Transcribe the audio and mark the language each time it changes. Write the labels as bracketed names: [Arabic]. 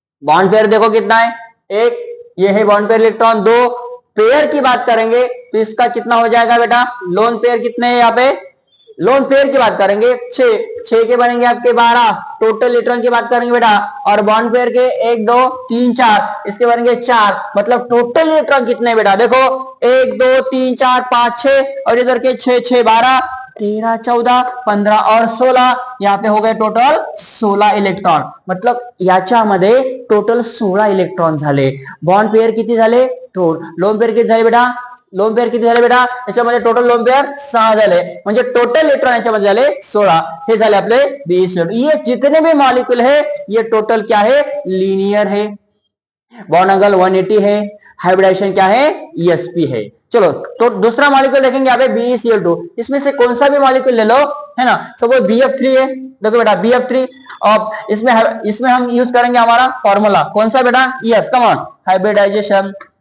[Hindi] Bond pair देखो कितना है, एक, ये है बॉन्ड पेयर इलेक्ट्रॉन 2, पेयर की बात करेंगे तो इसका कितना हो जाएगा बेटा, लोन पेयर कितने हैं यहाँ पे, लोन पेयर की बात करेंगे 6 के बनेंगे आपके 12, टोटल इलेक्ट्रॉन की बात करेंगे बेटा, और बॉन्ड पेयर के 1 2 3 4, इसके बनेंगे 4, मतलब टोटल इलेक्ट्रॉन कितने बेटा, देखो 1 2 3 4 5 6, और इधर के 6 6 12 13 14 15 और 16, यहाँ पे हो गए टोटल 16 इलेक्ट्रॉन, मतलब [Marathi] याच्यामध्ये टोटल 16 इलेक्ट्रॉन झाले। बॉन्ड पेयर किती झाले, तो लोन पेयर किती झाले बेटा, लोन पेयर किती झाले बेटा, याच्यामध्ये टोटल लोन पेयर 6 झाले, म्हणजे टोटल इलेक्ट्रॉन याच्यामध्ये झाले 16, हे झाले आपले BeCl2। [Hindi] ये जितने भी मॉलिक्यूल है ये टोटल क्या है लीनियर है, बॉन्ड एंगल 180 है, हाइब्रिडेशन क्या है sp है। चलो तो दूसरा मॉलिक्यूल देखेंगे यहाँ पे BeCl2, इसमें से कौन सा भी मॉलिक्यूल ले लो है ना, सपोज BF3 है, देखो बेटा BF3, और इसमें हम यूज करेंगे हमारा फॉर्मूला कौन सा बेटा, यस कम ऑन, हाइब्रिडाइजेशन